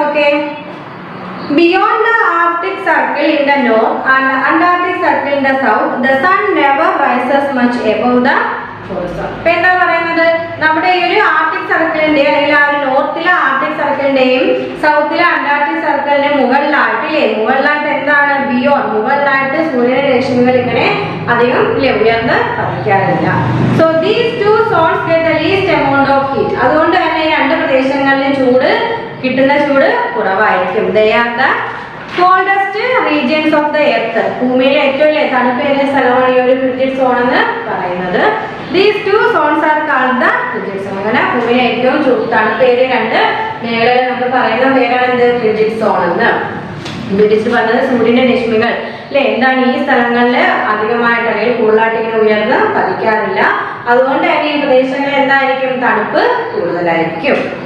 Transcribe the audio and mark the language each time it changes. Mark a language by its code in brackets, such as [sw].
[en] Okay, beyond the Arctic Circle in the north and the Antarctic Circle in the south, the sun never rises much above the horizon. [ml] അപ്പോൾ എന്താ പറയുന്നത്? നമ്മുടെ ഈ ഒരു Arctic സർക്കിളിന്റെ അല്ലെങ്കിൽ ആ ഒരു നോർത്തിലെ ആർട്ടിക് സർക്കിളിന്റെയും സൗത്തിലെ അന്റാർട്ടിക് സർക്കിളിന്റെ മുകളിലായിട്ട് ഇല്ലേ മുകളിലായിട്ട് എന്താണ്? ബിയോണ്ട് മുകളിലായിട്ട് സൂര്യന്റെ രശ്മികൾ ഇങ്ങനെ അധികം ഇല്ലേ ഉയർന്ന് പതിക്കാറില്ല. [en] So these two zones get the least amount of heat. [ml] അതുകൊണ്ട് തന്നെ ഈ രണ്ട് പ്രദേശങ്ങളിലെ ചൂട് കിട്ടുന്ന ചൂട് കുറവായിരിക്കും. [en] They are the coldest regions of the earth. [ml] ഭൂമിയിലെ ഏറ്റവും തണുപ്പേറിയ സ്ഥലമാണ് ഈ ഒരു ഫ്രിജിഡ് സോൺ എന്ന് പറയുന്നത്. [en] These two zones are called the frigid zone. [ml] അങ്ങനെ ഭൂമിയിലെ ഏറ്റവും തണുപ്പേറിയ രണ്ട് മേഖലകൾ നമ്മൾ പറയുന്ന പേരാണ് എന്ത്? ഫ്രിജിഡ് സോൺ എന്ന്. ബ്രിട്ടീഷ് പറഞ്ഞത് സൂര്യന്റെ രശ്മികൾ അല്ലെ എന്താണ് ഈ സ്ഥലങ്ങളിൽ അധികമായിട്ട് അല്ലെങ്കിൽ കൂടുതലായിട്ട് ഇങ്ങനെ ഉയർന്ന് പതിക്കാറില്ല. അതുകൊണ്ട് തന്നെ ഈ പ്രദേശങ്ങളിൽ എന്തായിരിക്കും? തണുപ്പ് കൂടുതലായിരിക്കും.